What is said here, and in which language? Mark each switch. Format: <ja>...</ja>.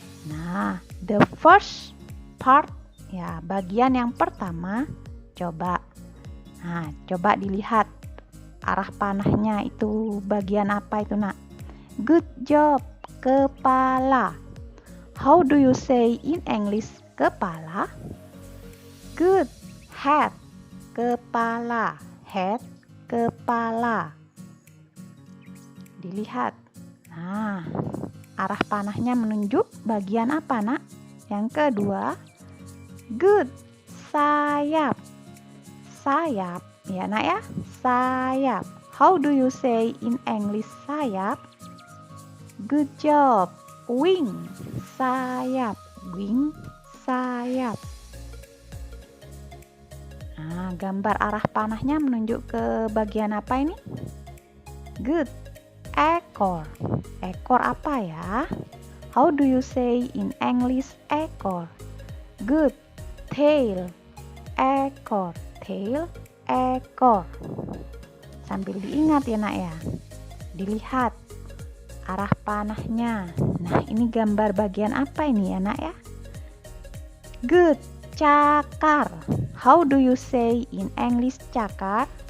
<id>Nah,</id> <en>the first part</en> <id>ya, bagian yang pertama. Coba dilihat arah panahnya itu bagian apa itu nak?</id> <en>Good job, kepala. How do you say in English kepala? Good, head, kepala. Head, kepala. Dilihat.</en> <id>Nah, arah panahnya menunjuk bagian apa nak? Yang kedua, good, sayap. Sayap ya nak ya, sayap.</id> <en>How do you say in English sayap? Good job. Wing, sayap. Wing, sayap.</en> <id>Nah, gambar arah panahnya menunjuk ke bagian apa ini? Good. Ekor. Ekor apa ya?</id> <en>How do you say in English ekor? Good. Tail. Ekor. Tail. Ekor.</en> <id>Sambil diingat ya nak ya. Dilihat arah panahnya. Nah, ini gambar bagian apa ini ya nak ya? Good. Cakar.</id> <en>How do you say in English cakar?</en>